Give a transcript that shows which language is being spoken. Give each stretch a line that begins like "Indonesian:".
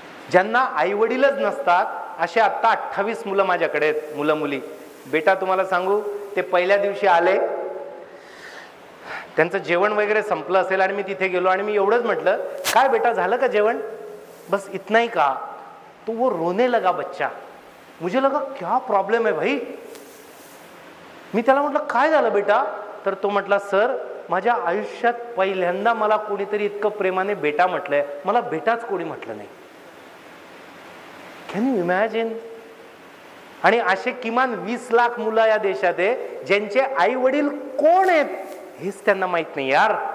Marathi: ज्यांना आई वडीलच नसतात असे आता 28 मुलं माझ्याकडे आहेत, मुलं मुली. बेटा तुम्हाला सांगू, ते पहिल्या दिवशी आले, त्यांचं जेवण वगैरे संपलं असेल आणि मी तिथे गेलो आणि मी एवढंच म्हटलं, काय बेटा झालं का जेवण?
Hindi: बस इतना ही कहा. तो वो रोने लगा बच्चा. मुझे लगा क्या प्रॉब्लेम है भाई.
Marathi: मी त्याला म्हटलं काय झालं बेटा? तर तो म्हटला, सर माझ्या आयुष्यात पहिल्यांदा मला कोणीतरी इतकं प्रेमाने बेटा म्हटलंय, मला बेटाच कोणी म्हटलं नाही.
English: Can you imagine?
Marathi: आणि असे किमान 20 लाख मुलं या देशात आहे ज्यांचे आई वडील कोण आहेत हेच त्यांना माहित नाही यार.